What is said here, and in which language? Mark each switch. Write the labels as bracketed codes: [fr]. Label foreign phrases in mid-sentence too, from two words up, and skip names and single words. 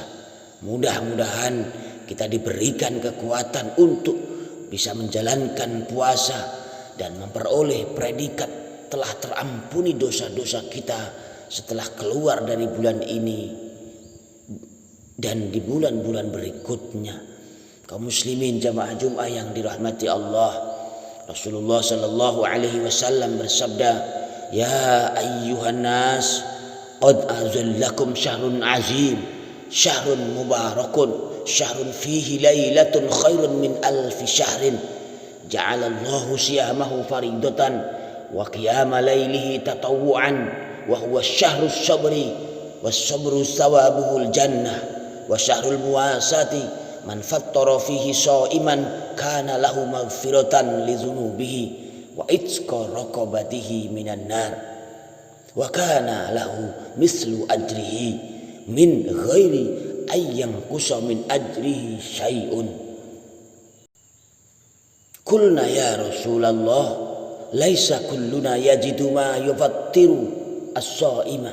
[id] Mudah-mudahan kita diberikan kekuatan untuk bisa menjalankan puasa dan memperoleh predikat telah terampuni dosa-dosa kita setelah keluar dari bulan ini dan di bulan-bulan berikutnya. Kaum muslimin jamaah Jumat yang dirahmati Allah, Rasulullah [ar] صلى الله عليه وسلم [id] bersabda, [ar] "يا أيها الناس قد أظلكم شهر عظيم شهر مبارك شهر فيه ليلة خير من ألف شهر جعل الله صيامه فريضة وقيام ليله تطوعا وهو شهر الصبر والصبر ثوابه الجنة وشهر المواساة من فطر فيه صائما كان له مغفرة لذنوبه وعتق رقبته من النار وكان له مثل أجره من غير أيام كسا من أجره شيء. قلنا يا رسول الله ليس كلنا يجد ما يفطر الصائم.